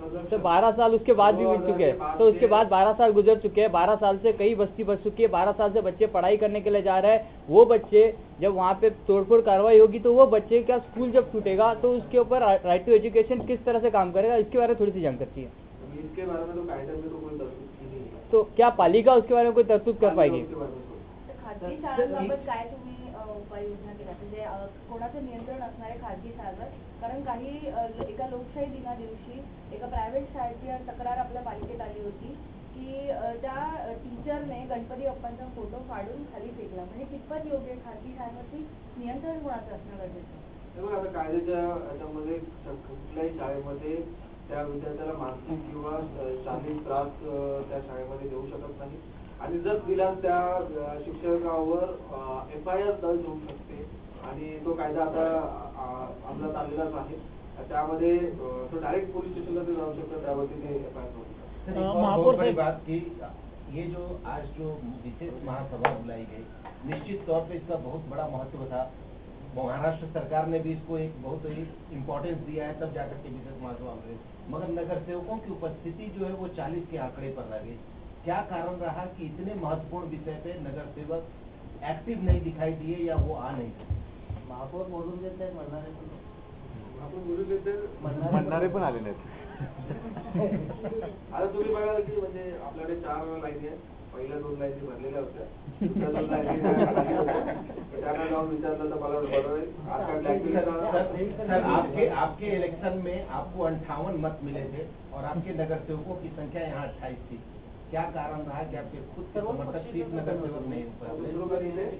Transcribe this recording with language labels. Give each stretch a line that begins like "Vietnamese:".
Hindi: तो 12 साल उसके बाद भी बीत चुके हैं, तो उसके बाद 12 साल गुजर चुके हैं, 12 साल से कई बस्ती बच चुकी है, 12 साल से बच्चे पढ़ाई करने के लिए जा रहे हैं। वो बच्चे जब वहाँ पे तोड़फोड़ कार्रवाई होगी तो वो बच्चे का स्कूल जब टूटेगा तो उसके ऊपर राइट टू एजुकेशन किस तरह से काम करेगा, इसके बारे में थोड़ी सी जानकारी चाहिए। इसके बारे में तो कायदे में तो कोई तरतूद की नहीं है। तो क्या पालिका उसके बारे में कोई तरतूद कर पाएगी? उसके बारे में थोड़ी।
Marathi: खाजगी शाळांबाबत काय तुम्ही उपाययोजना केल्या, म्हणजे कोणाचं नियंत्रण असणार आहे खाजगी शाळांवर? कारण काही एका लोकशाही दिना दिवशी एका प्रायव्हेट शाळेची तक्रार आपल्या पालिकेत आली होती की त्या टीचरने गणपती बाप्पांचा फोटो फाडून खाली फेकला, म्हणजे कितपत योग्य खाजगी शाळांवरती नियंत्रण कोणाचं असणं गरजेचं आहे? बघा आता कायद्याच्या याच्यामध्ये कुठल्याही शाळेमध्ये त्या विद्यार्थ्याला मानसिक किंवा शारीरिक त्रास त्या शाळेमध्ये देऊ शकत नाही, आणि जर दिला त्या शिक्षकावर FIR दर्ज होऊ शकते, आणि तो कायदा आता अंमलात आलेलाच आहे। त्यामध्ये तो डायरेक्ट पोलीस स्टेशनला ते जाऊ शकतो, त्यावरती ते FIR करू शकतात.
Hindi: सर, एक और बहुत बड़ी बात कि ये जो आज जो विशेष महासभा बुलाई गई, निश्चित तौर पे इसका बहुत बड़ा महत्व था। महाराष्ट्र सरकार ने भी इसको एक बहुत ही इम्पोर्टेंस दिया है, तब जाकर के विशेष महासभा हुई। मगर नगर सेवकों की उपस्थिति जो है वो 40 के आंकड़े पर रह गई। क्या कारण रहा कि इतने महत्वपूर्ण विषय पे नगर सेवक एक्टिव नहीं दिखाई दिए या वो आ नहीं सके?
Marathi: महापौर बोलून देत आहेत म्हणणारे आपण बोलू देते म्हणणारे पण आले नाहीत. आता तुम्ही बघाल की म्हणजे आपल्याकडे 4 लाईनी आहेत. पहिल्या 2 लाईनी भरलेल्या होत्या, दुसऱ्या 2 लाईनी खाली होत्या. त्यांना जाऊन विचारलं तर मला बरोबर आहे. आता ब्लॅकमेल
Hindi: सर, आपके इलेक्शन में आपको 58 मत मिले थे और आपके नगर सेवकों की संख्या यहाँ 28 थी। क्या कारण रहा कि आपके खुद के समर्थक 30 नगर सेवक नहीं हो पाए?